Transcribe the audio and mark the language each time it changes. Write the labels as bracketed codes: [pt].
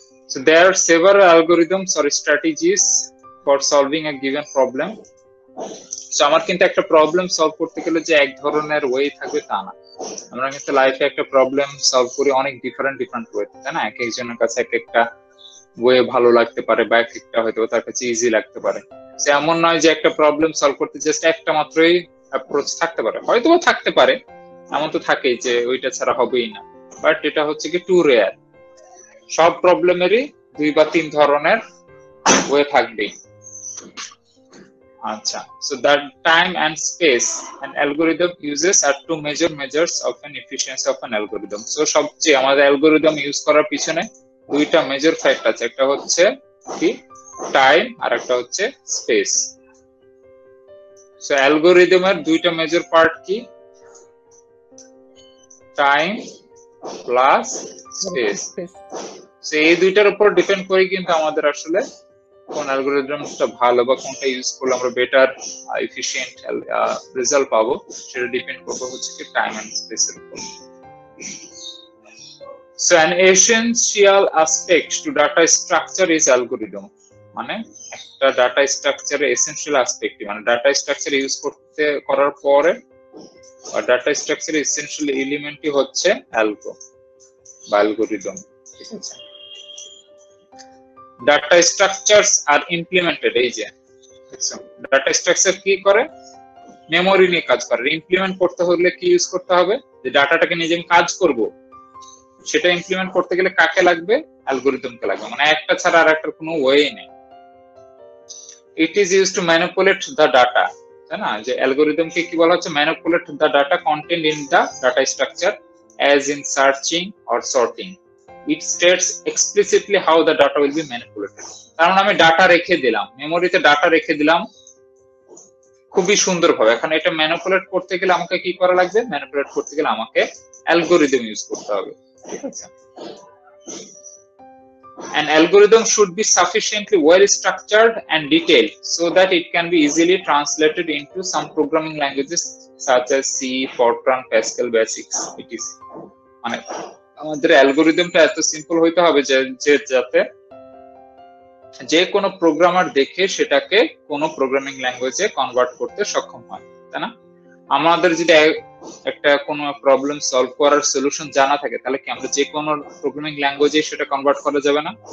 [en] So there are several algorithms or strategies for solving a given problem. [bn] So আমার কিন্তু একটা problem solve করতে গেলে যে এক ধরনের ওয়ে থাকবে তা না। আমরা কিন্তু লাইফে একটা প্রবলেম সলভ করি অনেক ডিফারেন্ট ওয়ে, তাই না? এক একজনের কাছে এক একটা ওয়ে ভালো লাগতে পারে, বা এক একটা হয়তো তার কাছে ইজি লাগতে পারে। সে এমন নয় যে একটা প্রবলেম সলভ করতে জাস্ট একটা মাত্রই অ্যাপ্রোচ থাকতে পারে, হয়তো থাকতে পারে, এমন তো থাকেই যে ওইটা ছাড়া হবেই না, বাট এটা হচ্ছে কি টু রেয়ার। সব প্রবলেমেরই 2 বা 3 ধরনের ওয়ে থাকবেই। [en] আচ্ছা, so that time and space an algorithm uses are two major measures of an efficiency of an algorithm. [bn] So সবচেয়ে আমাদের অ্যালগরিদম ইউজ করার পিছনে 2টা মেজর ফ্যাক্ট আছে, একটা হচ্ছে কি টাইম আর একটা হচ্ছে স্পেস। সো অ্যালগরিদমের 2টা মেজর পার্ট কি? Time plus space. সো এই 2টার উপর ডিপেন্ড করে কিন্তু আমাদের আসলে কোন অ্যালগরিদমটা ভালো বা কোনটা ইউজ করলে আমরা বেটার এফিশিয়েন্ট রেজাল্ট পাবো, সেটা ডিপেন্ড করবে হচ্ছে কি টাইম এন্ড স্পেসের উপর। [en] So an essential aspect to data structure is algorithm. [bn] মানে একটা ডাটা স্ট্রাকচারে এসেনশিয়াল অ্যাসপেক্ট, মানে ডাটা স্ট্রাকচার ইউজ করার পরে ডাটা স্ট্রাকচারের এসেনশিয়াল এলিমেন্টই হচ্ছে অ্যালগো বা অ্যালগরিদম। ঠিক আছে, ডাটা স্ট্রাকচারস আর ইমপ্লিমেন্টেড। এই যে ডাটা স্ট্রাকচার কি করে? মেমোরি নিয়ে কাজ করে। ইমপ্লিমেন্ট করতে হলে কি ইউজ করতে হবে? যে ডাটাটাকে নিয়ে যে কাজ করব, সেটা ইমপ্লিমেন্ট করতে গেলে কাকে লাগবে? অ্যালগরিদমকে লাগবে, মানে একটা ছাড়া আর একটার কোনো ওয়ে নেই। [en] it is use to manipulate the data, [bn] তাই না? যে অ্যালগরিদমকে কি বলা হচ্ছে? [en] Manipulate the data content in the data structure as in searching or sorting. It states explicitly how the data will be manipulated. [bn] কারণ আমি ডাটা রেখে দিলাম, মেমোরিতে ডাটা রেখে দিলাম খুবই সুন্দরভাবে। এখন এটা ম্যানিপুলেট করতে গেলে আমাকে কি করা লাগবে? ম্যানিপুলেট করতে গেলে আমাকে অ্যালগরিদম ইউজ করতে হবে। ঠিক আছে, [en] an algorithm should be sufficiently well structured and detailed so that it can be easily translated into some programming languages such as C, Fortran, Pascal, Basics, etc. [bn] মানে আমাদের অ্যালগরিদমটা এত সিম্পল হইতে হবে যে যাতে যে কোনো প্রোগ্রামার দেখে সেটাকে কোনো প্রোগ্রামিং ল্যাঙ্গুয়েজে কনভার্ট করতে সক্ষম হয়, তাই না? আমাদের যদি একটা কোনো প্রবলেম সলভ করার সলিউশন জানা থাকে, তাহলে কি আমরা যে কোনো প্রোগ্রামিং ল্যাঙ্গুয়েজে সেটা কনভার্ট করা যাবে না?